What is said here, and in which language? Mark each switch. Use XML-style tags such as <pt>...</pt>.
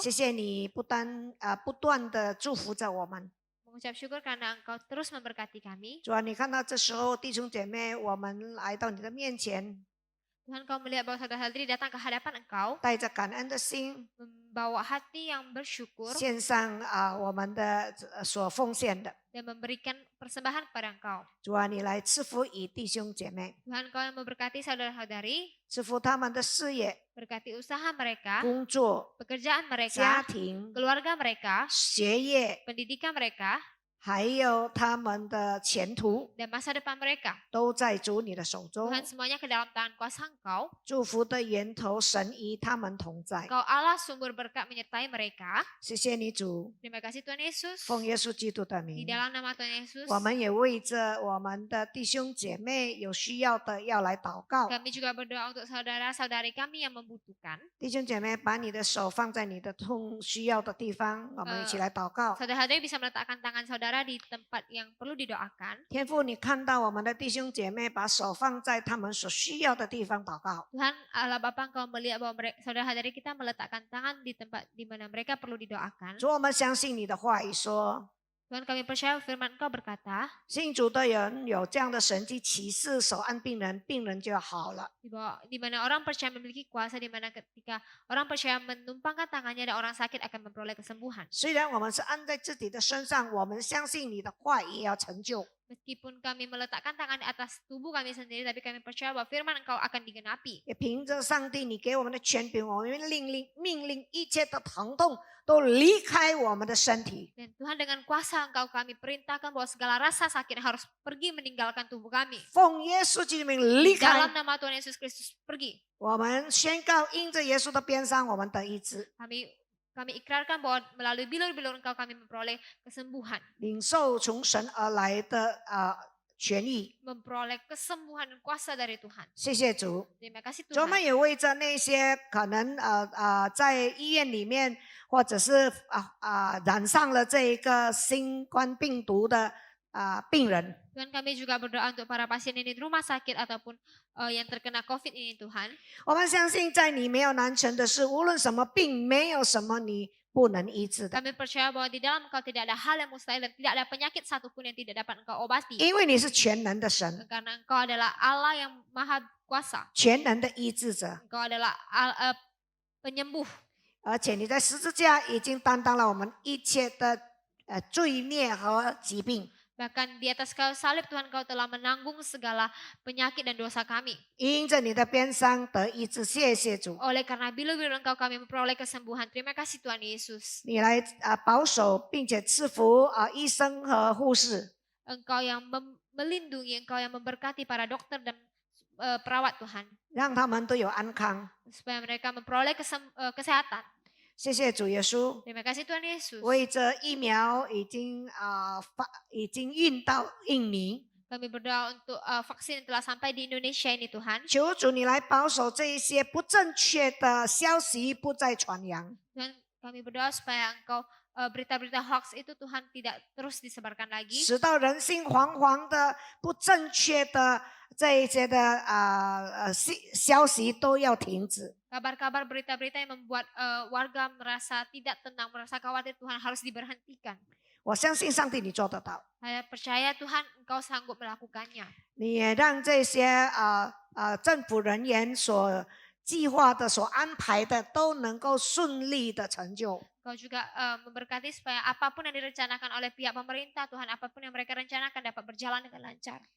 <zh>谢谢你不断的祝福着我们。</zh> <id>Mengucap syukur karena Engkau terus memberkati kami.</id> <zh>主啊，你看到这时候弟兄姐妹，我们来到你的面前，</zh> <id>Tuhan, Engkau melihat bahwa saudara-saudari datang ke hadapan Engkau.</id> <zh>带着感恩的心，</zh> <id>Membawa hati yang bersyukur.</id> <zh>献上我们的所奉献的。</zh> <id>Dan memberikan persembahan kepada Engkau.</id> <zh>主啊，你来赐福以弟兄姐妹，</zh> <id>Tuhan, Engkau yang memberkati saudara-saudari.</id> <zh>赐福他们的事业、</zh> <id>Berkati usaha mereka.</id> <zh>工作、</zh> <id>Pekerjaan</id> <zh>家</zh> <id>mereka.</id> <zh>庭、</zh> <id>Keluarga mereka.</id> <zh>学业，</zh> <id>Pendidikan mereka.</id> <zh>还有他们的前途，</zh> <id>Dan masa depan mereka.</id> <zh>都在主你的手中。</zh> <id>Tuhan, semuanya ke dalam tangan kuasa Engkau.</id> <zh>祝福的源头神与他们同在。</zh> <id>Engkau Allah sumber berkat menyertai mereka.</id> <zh>谢谢你主，</zh> <id>Terima kasih Tuhan Yesus.</id> <zh>奉耶稣基督的</zh> <id>Di dalam nama Tuhan Yesus.</id> <zh>我们也为着我们的弟兄姐妹有需要的要来祷告。</zh> <id>Kami juga berdoa untuk saudara-saudari kami yang membutuhkan.</id> <zh>弟兄姐妹，把你的手放在你的需要的地方，我们一起来祷告。</zh> <id>Saudara-saudari bisa meletakkan tangan saudara di tempat yang perlu didoakan.</id> <zh>天父，你看到我们的弟兄姐妹把手放在他们所需要的地方祷告。</zh> <id>Tuhan Allah Bapa, Engkau melihat bahwa saudara-saudari kita meletakkan tangan di tempat di mana mereka perlu didoakan.</id> <zh>主，我们相信你的话语说，</zh> <id>Tuhan, kami percaya firman Engkau berkata,</id> <zh>信主的人有这样的神迹奇事，手按病人，病人就好了。</zh> <id>di mana orang percaya memiliki kuasa, di mana ketika orang percaya menumpangkan tangannya dan orang sakit akan memperoleh kesembuhan.</id> <zh>虽然我们是按在自己的身上，我们相信你的话也要成就。</zh> <id>Meskipun kami meletakkan tangan di atas tubuh kami sendiri, tapi kami percaya bahwa firman Engkau akan digenapi.</id> <zh>也凭着上帝你给我们的权柄，我们命令一切的疼痛都离开我们的身体。</zh> <id>Dan Tuhan, dengan kuasa Engkau kami perintahkan bahwa segala rasa sakit harus pergi meninggalkan tubuh kami.</id> <zh>奉耶稣基督的名离</zh> <id>Di dalam</id> <zh>开。</zh> <id>nama Tuhan Yesus Kristus pergi.</id> <zh>我们宣告，因着耶稣的鞭伤，我们得医治，</zh> <id>Kami ikrarkan bahwa melalui bilur-bilur Engkau kami memperoleh kesembuhan.</id> <zh>领受从神而来的痊愈。</zh> <id>Memperoleh kesembuhan dan kuasa dari Tuhan.</id> <zh>谢谢主。</zh> <id>Terima kasih</id> <zh>主，我们</zh> <id>Tuhan.</id> <zh>也为着那些可能在医院里面，或者是染上了这一个新冠病毒的病人，</zh> <id>Tuhan, kami juga berdoa untuk para pasien ini di rumah sakit ataupun yang terkena COVID ini Tuhan.</id> <zh>我们相信在你没有难成的事，无论什么病，没有什么你不能医治的，</zh> <id>Kami percaya bahwa di dalam Engkau tidak ada hal yang mustahil dan tidak ada penyakit satupun yang tidak dapat Engkau obati.</id> <zh>因为你是全能的神，</zh> <id>Karena Engkau adalah Allah yang maha kuasa.</id> <zh>全能的医治者，</zh> <id>Engkau adalah penyembuh.</id> <zh>而且你在十字架已经担当了我们一切的罪孽和疾病。</zh> <id>Bahkan di atas kayu salib Tuhan Engkau telah menanggung segala penyakit dan dosa kami.</id> <zh>因着你的鞭伤得医治，谢谢主。</zh> <id>Oleh karena bilu-bilu Engkau kami memperoleh kesembuhan. Terima kasih Tuhan Yesus.</id> <zh>你来保守并且赐福医生和护士，</zh> <id>Engkau yang melindungi, Engkau yang memberkati para dokter dan perawat Tuhan.</id> <zh>让他们都有安康。</zh> <id>Supaya mereka memperoleh kesehatan.</id> <zh>谢谢主耶稣。</zh> <id>Terima kasih Tuhan Yesus.</id> <zh>为这疫苗已经运到印尼，</zh> <id>Kami berdoa untuk vaksin yang telah sampai di Indonesia ini Tuhan.</id> <zh>求主你来保守这一些不正确的消息不再传扬。</zh> <id>Tuhan, kami berdoa supaya Engkau berita-berita hoax itu Tuhan tidak terus disebarkan lagi.</id> <zh>使到人心惶惶的不正确的这一些的消息都要停止。</zh> <id>Kabar-kabar berita-berita yang membuat warga merasa tidak tenang, merasa khawatir Tuhan harus diberhentikan.</id> <zh>我相信上帝你做得到，</zh> <id>Saya percaya Tuhan Engkau sanggup melakukannya.</id> <zh>你也让这些政府人员所计划的、所安排的都能够顺利的成就。</zh> <id>Engkau juga memberkati supaya apapun yang direncanakan oleh pihak pemerintah, Tuhan apapun yang mereka rencanakan dapat berjalan dengan lancar.</id>